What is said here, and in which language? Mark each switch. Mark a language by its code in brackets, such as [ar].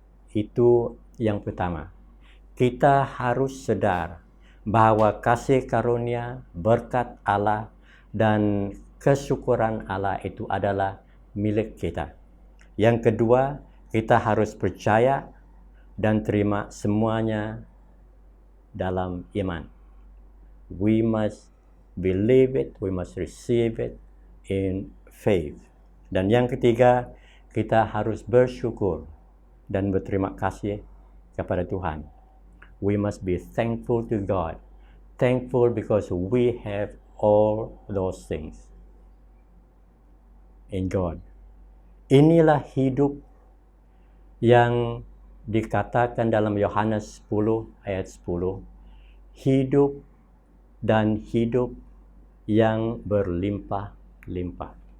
[id] Itu yang pertama. Kita harus sadar bahwa kasih karunia, berkat Allah, dan kesyukuran Allah itu adalah milik kita. Yang kedua, kita harus percaya dan terima semuanya dalam iman. [en] We must believe it, we must receive it in faith. [id] Dan yang ketiga, kita harus bersyukur dan berterima kasih kepada Tuhan. [en] We must be thankful to God. Thankful because we have all those things in God. [id] Inilah hidup yang dikatakan dalam Yohanes 10 ayat 10, hidup dan hidup yang berlimpah-limpah.